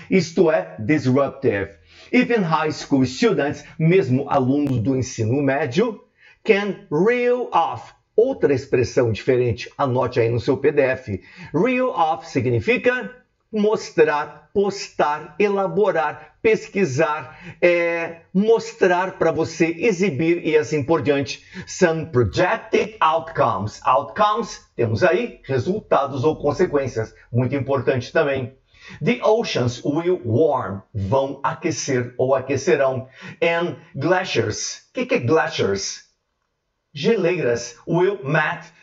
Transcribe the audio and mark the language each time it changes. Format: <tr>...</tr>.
<pt>Isto é</pt> <en>disruptive. Even high school students,</en> <pt>mesmo alunos do ensino médio,</pt> <en>can reel off.</en> <pt>Outra expressão diferente, anote aí no seu PDF. Reel off significa mostrar, postar, elaborar, pesquisar, mostrar para você, exibir e assim por diante.</pt> <en>Some projected outcomes.</en> <pt>Outcomes, temos aí resultados ou consequências. Muito importante também.</pt> <en>The oceans will warm.</en> <pt>Vão aquecer ou aquecerão.</pt> <en>And glaciers.</en> <pt>O que é glaciers? Geleiras.</pt> <en>Will melt.</en>